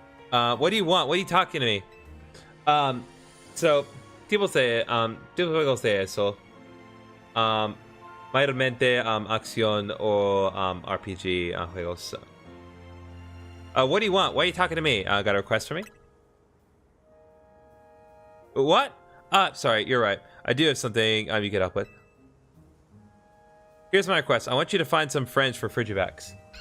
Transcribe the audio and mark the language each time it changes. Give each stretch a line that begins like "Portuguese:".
English: What do you want? What are you talking to me?
Spanish: So, tipos de juegos de eso. Mayormente acción o RPG juegos.
English: What do you want? Why are you talking to me? Got a request for me? What? Sorry, you're right. I do have something you get up with. Here's my request. I want you to find some friends for Frigivax.